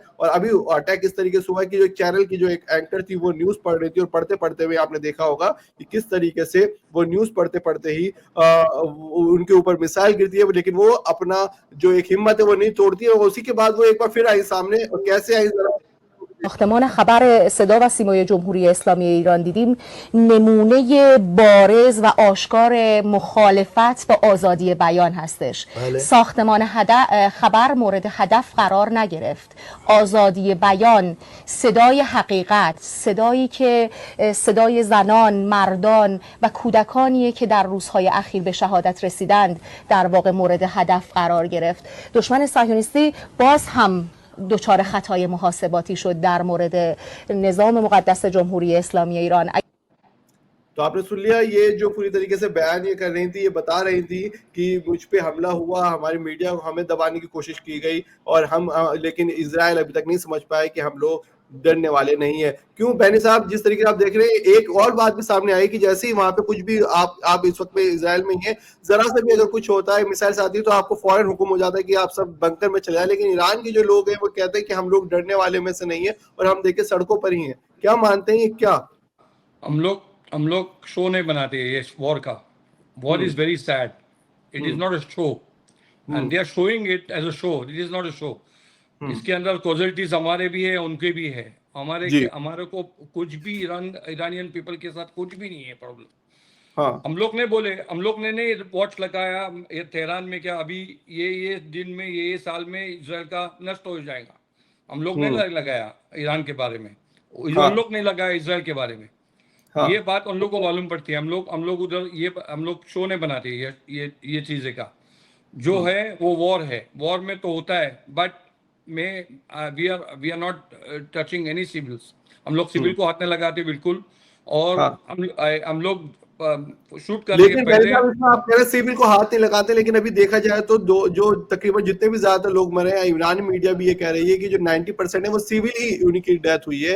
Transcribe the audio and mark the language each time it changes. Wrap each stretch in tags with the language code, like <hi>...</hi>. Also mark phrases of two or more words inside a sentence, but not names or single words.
<hi>और अभी अटैक इस तरीके से हुआ कि जो चैनल की जो एक एंकर थी वो न्यूज पढ़ रही थी, और पढ़ते पढ़ते हुए आपने देखा होगा कि किस तरीके से वो न्यूज पढ़ते पढ़ते ही उनके ऊपर मिसाइल गिरती है, लेकिन वो अपना जो एक हिम्मत है वो नहीं तोड़ती है। और उसी के बाद वो एक बार फिर आई सामने, और कैसे आई</hi> <fa>ساختمان خبر صدا و سیمای جمهوری اسلامی ایران دیدیم نمونه بارز و آشکار مخالفت با آزادی بیان هستش. ساختمان خبر مورد هدف قرار نگرفت. آزادی بیان، صدای حقیقت، صدایی که صدای زنان، مردان و کودکانیه که در روزهای اخیر به شهادت رسیدند در واقع مورد هدف قرار گرفت. دشمن صهیونیستی باز هم دچار خطای محاسباتی شد در مورد نظام مقدس جمهوری اسلامی ایران.</fa> <hi>तो आपने सुन लिया ये जो पूरी तरीके से बयान ये कर रही थी, ये बता रही थी कि मुझ पे हमला हुआ, हमारी मीडिया को हमें दबाने की कोशिश की गई और हम लेकिन इजराइल अभी तक नहीं समझ पाए कि हम लोग डरने वाले नहीं है। क्यों बहनी साहब, जिस तरीके से आप देख रहे हैं एक और बात भी सामने आई कि जैसे ही वहां पे कुछ भी आप इस वक्त में इजराइल में ही है, जरा से भी अगर कुछ होता है, मिसाइल आती है तो आपको फौरन हुक्म हो जाता है कि आप सब बंकर में चले जाए। लेकिन ईरान के जो लोग हैं वो कहते हैं कि हम लोग डरने वाले में से नहीं है और हम देखिए सड़कों पर ही हैं। क्या मानते हैं ये? क्या हम लोग शो नहीं बनाते ये वॉर का।</hi> <en>War is very sad, it is not a show and they are showing it as a show, it is not a show.</en> <hi>इसके अंदर कॉजलिटीज हमारे भी है, उनके भी है। हमारे को कुछ भी</hi> <en>Iranian people</en> <hi>के साथ कुछ भी नहीं है प्रॉब्लम। हाँ। हम लोग ने नहीं वॉच लगाया ये तेहरान में क्या अभी ये दिन में ये साल में इजराइल का नष्ट हो जाएगा, हम लोग ने लगाया ईरान के बारे में। उन लोग नहीं लगाया इजराइल के बारे में। हाँ। ये बात उन लोग को मालूम पड़ती है। हम लोग उधर ये हम लोग शो नहीं बनाते ये चीजें का। जो है वो वॉर है, वॉर में तो होता है,</hi> <en>But we are not touching any civils.</en> <hi>हम लोग सिविल को हाथ नहीं लगाते बिल्कुल। और हम लोग शूट करने लेकिन पहले आप कह रहे सिविल को हाथ नहीं लगाते, लेकिन अभी देखा जाए तो जो तकरीबन जितने भी ज्यादा लोग मरे हैं, ईरानी मीडिया भी ये कह रही है कि जो 90% है वो सिविल ही उनकी डेथ हुई है।</hi>